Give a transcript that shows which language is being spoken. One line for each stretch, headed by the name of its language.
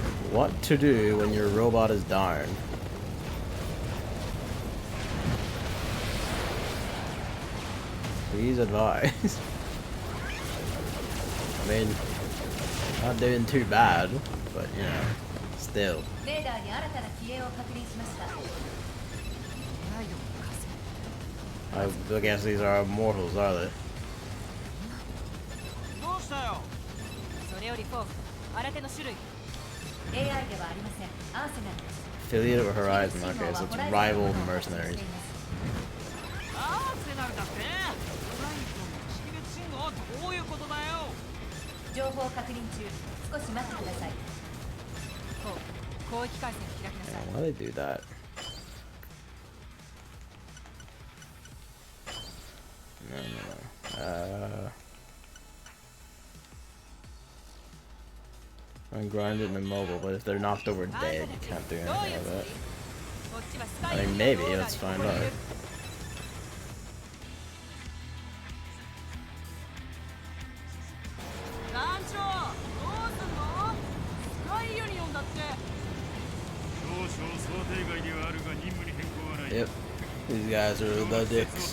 English: What to do when your robot is down? Please advise. I mean, not doing too bad, but you know, still.
Japanese: レーダーに新たな機影を確認しました。
English: I guess these are immortals, are they?
Japanese: どうしたよ。それよりフォーク、新手の種類。 AI ではありません。アーセナルです。
English: Affiliate of Horizon, okay, so it's rival mercenaries.
Japanese: アーセナルだって。ホライゾンの識別信号どういうことだよ。情報確認中。少し待ってください。フォーク、広域回線を開きなさい。
English: Why do they do that? No. I'm grinded and immobile, but if they're knocked over dead, you can't do anything with it. I mean, maybe, let's find out.
Japanese: 団長、どうすんの？スカイユニオンだって。少々想定外ではあるが任務に変更はない。
English: Yep, these guys are the dicks.